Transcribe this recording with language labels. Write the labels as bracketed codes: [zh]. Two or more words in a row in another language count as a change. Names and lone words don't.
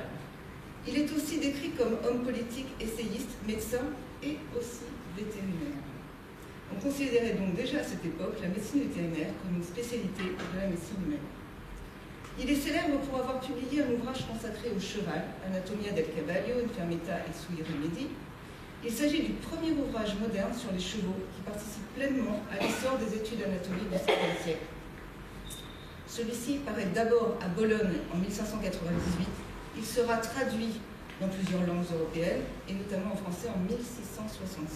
[fr] Il est aussi décrit comme homme politique, essayiste, médecin et aussi vétérinaire. On considérait donc déjà à cette époque la médecine vétérinaire comme une spécialité de la médecine humaine. Il est célèbre pour avoir publié un ouvrage consacré au cheval, Anatomia del Cavallo, Infermità et sui rimedi. Il s'agit du premier ouvrage moderne sur les chevaux qui participe pleinement à l'essor des études anatomiques du XVIe siècle. Celui-ci paraît d'abord à Bologne en 1598. Il sera traduit dans plusieurs langues européennes, et notamment en français en 1665.